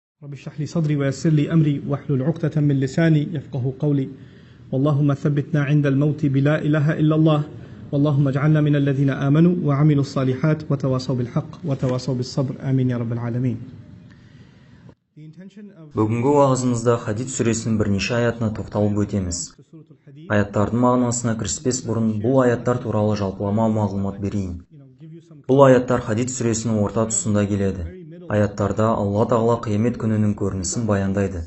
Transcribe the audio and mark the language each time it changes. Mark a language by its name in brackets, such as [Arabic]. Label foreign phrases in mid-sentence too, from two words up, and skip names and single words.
[Arabic] رب اشرح لي صدري ويسر لي أمري واحلل عقدة من لساني يفقه قولي اللهم ثبتنا عند الموت بلا إله إلا الله اللهم اجعلنا من الذين آمنوا وعملوا الصالحات وتواصوا بالحق وتواصوا بالصبر آمين يا رب العالمين. [Kazakh] Бүгінгі уағызымызда Хадид сүресінің бірнеше аятына тоқталып өтеміз. Аяттардың мағынасына кіріспес бұрын бұл аяттар туралы жалпылама мағлұмат берейін. Бұл аяттар Хадид сүресінің орта тұсында келеді. Аяттарда Алла Тағала қиямет күнінің көрінісін баяндайды.